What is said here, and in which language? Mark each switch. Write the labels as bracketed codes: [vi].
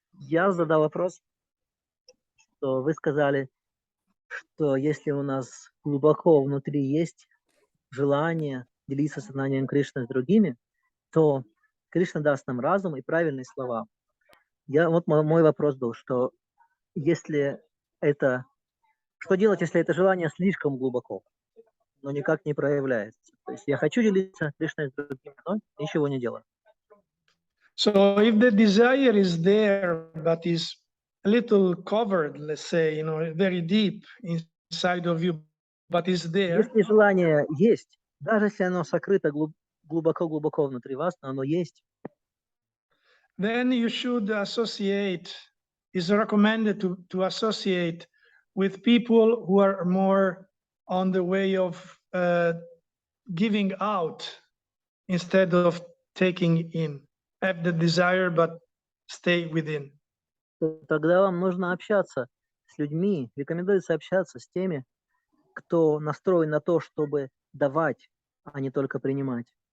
[ru] Я задал вопрос, что вы сказали, что если у нас глубоко внутри есть желание делиться сознанием Кришны с другими, то Кришна даст нам разум и правильные слова. Вот мой вопрос был, что если это, что делать, если это желание слишком глубоко, но никак не проявляется? То есть я хочу делиться Кришной с другими, но ничего не делаю. [en] So if the desire is there, but is a little covered, let's say, very deep inside of you, but it's there. [ru] Если желание есть, даже если оно сокрыто глубоко-глубоко внутри вас, но оно есть, [en] then you should associate, is recommended to associate with people who are more on the way of giving out instead of taking in. Have the desire, but stay within. [ru] то тогда вам нужно общаться с людьми, рекомендуется общаться с теми, кто настроен на то, чтобы давать, а не только принимать.